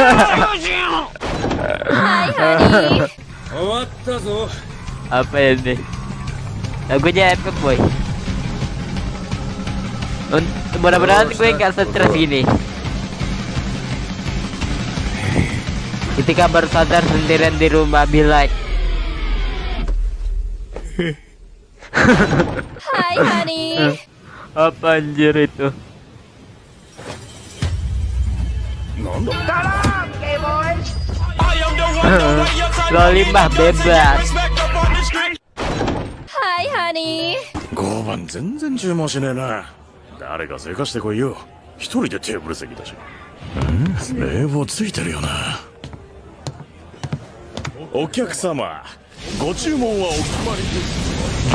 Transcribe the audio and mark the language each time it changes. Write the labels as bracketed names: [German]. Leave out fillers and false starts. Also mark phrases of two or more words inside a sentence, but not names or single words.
[English] Hi honey. [Indonesian] Apa ini? Lagunya epic boy. Mudah-mudahan gue nggak stres gini. Ketika baru sadar sendirian di rumah, [English] be like. Hi honey. [Indonesian] Apa anjir itu? Lolimah bebas. [English] Hi honey. [Japanese] 5 番全然注文しねえな。誰かせかしてこいよ。一人でテーブル席だし。冷房ついてるよな。お客様、ご注文はお決まりです。